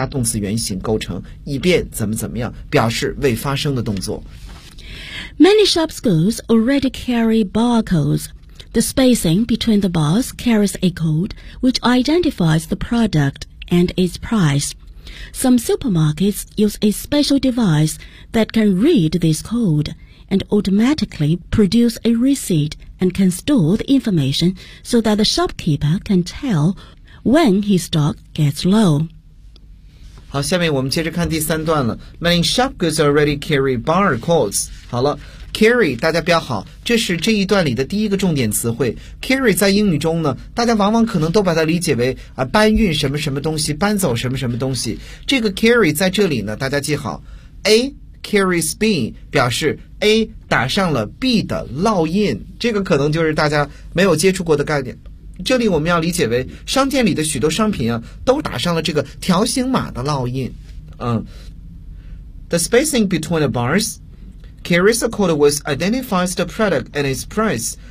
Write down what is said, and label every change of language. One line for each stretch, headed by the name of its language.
Chinese: 动词原形构成，以便怎么怎么样，表示未发生的动作。
English: Many sharp schools already carry barcodes. The spacing between the bars carries a code which identifies the product and its price. Some supermarkets use a special device that can read this code and automatically produce a receipt and can store the information so that the shopkeeper can tell when his stock gets low.
Chinese: 好，下面我们接着看第三段了。 Many shop goods already carry barcodes. 好了 ，carry 大家标好，这是这一段里的第一个重点词汇。 carry 在英语中呢，大家往往可能都把它理解为啊搬运什么什么东西，搬走什么什么东西。这个 carry 在这里呢，大家记好 ，
English: A carries B
Chinese: 表示 A 打上了 B 的烙印，这个可能就是大家没有接触过的概念。这里我们要理解为商店里的许多商品啊都打上了这个条形码的烙印。
English: The spacing between the bars carries a code which identifies the product and its price.